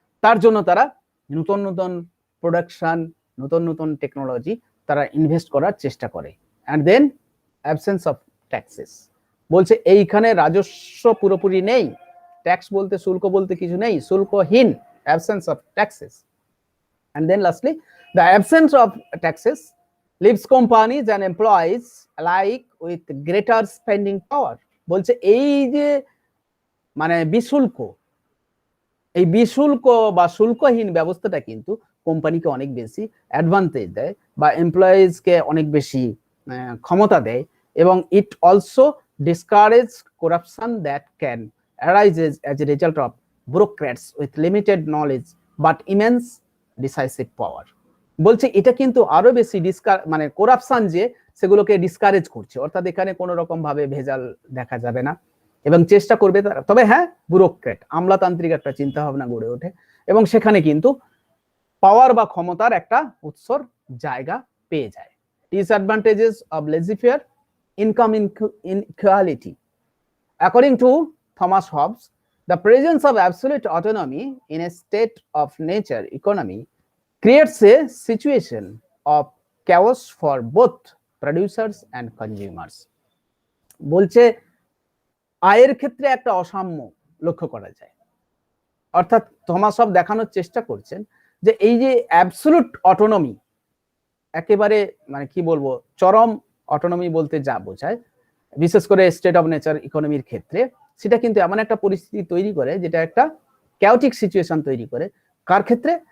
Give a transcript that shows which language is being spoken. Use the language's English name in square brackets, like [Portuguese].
[Bangla] তার জন্য তারা নতুন নতুন প্রোডাকশন, নতুন নতুন টেকনোলজি তারা ইনভেস্ট করার চেষ্টা করে। [English] and then absence of taxes, [Bangla] বলছে এইখানে রাজস্ব পুরোপুরি নেই, ট্যাক্স বলতে শুল্ক বলতে কিছু নেই, শুল্কহীন, [English] Absence of taxes. And then lastly, the absence of taxes leaves companies and employees alike with greater spending power. [Bangla] বলছে এই যে মানে বিশুল্ক, এই বিশুল্ক বা শুল্কহীন ব্যবস্থাটা কিন্তু কোম্পানিকে অনেক বেশি অ্যাডভান্টেজ দেয় বা এমপ্লয়িজকে অনেক বেশি ক্ষমতা দেয়, এবং [English] It also discourage corruption that can arises as a result of bureaucrats with limited knowledge but immense decisive power. [Bangla] বলছে এটা কিন্তু আরো বেশি মানে করাপশন যে সেগুলোকে ডিসকারেজ করছে, অর্থাৎ এখানে কোনো রকম ভাবে ভেজাল দেখা যাবে না এবং চেষ্টা করবে তারা, তবে হ্যাঁ ব্যুরোক্র্যাট আমলাতান্ত্রিক একটা চিন্তা ভাবনা গড়ে ওঠে এবং সেখানে কিন্তু পাওয়ার বা ক্ষমতার একটা উৎসর জায়গা পেয়ে যায়। [English] Disadvantages of laissez-faire, income inequality. According to Thomas Hobbes, the presence of absolute autonomy in a state of nature economy creates a situation of chaos for both producers and consumers. [Bangla] বলছে আয়ের ক্ষেত্রে একটা অসাম্য লক্ষ্য করা যায়, অর্থাৎ থমাস হব দেখানোর চেষ্টা করছেন যে এই যে অ্যাবসলিউট অটোনমি, একেবারে মানে কি বলবো চরম অটোনমি বলতে যা বোঝায়, বিশেষ করে স্টেট অফ নেচার ইকোনমির ক্ষেত্রে, সেটা কিন্তু এমন একটা পরিস্থিতি তৈরি করে যেটা একটা ক্যাওটিক সিচুয়েশন তৈরি করে। কার ক্ষেত্রে?